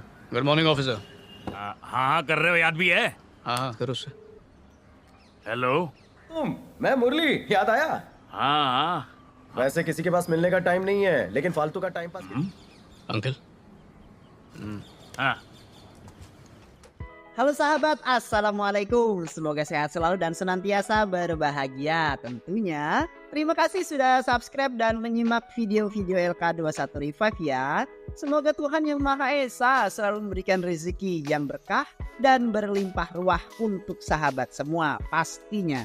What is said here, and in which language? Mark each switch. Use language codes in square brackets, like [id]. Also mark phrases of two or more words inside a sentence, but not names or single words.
[en] good morning officer. [hi] हाँ कर रहे हो, याद भी है? हाँ हाँ करो सर। हेलो। मैं मुरली, याद आया? हाँ हाँ। वैसे किसी के पास मिलने का टाइम नहीं है, लेकिन फालतू का [en] time pass [hi] अंकल हाँ। [id] Halo sahabat, Assalamualaikum. Semoga sehat selalu dan senantiasa berbahagia tentunya. Terima kasih sudah subscribe dan menyimak video-video LK21 Revive ya. Semoga Tuhan Yang Maha Esa selalu memberikan rezeki yang berkah dan berlimpah ruah untuk sahabat semua pastinya.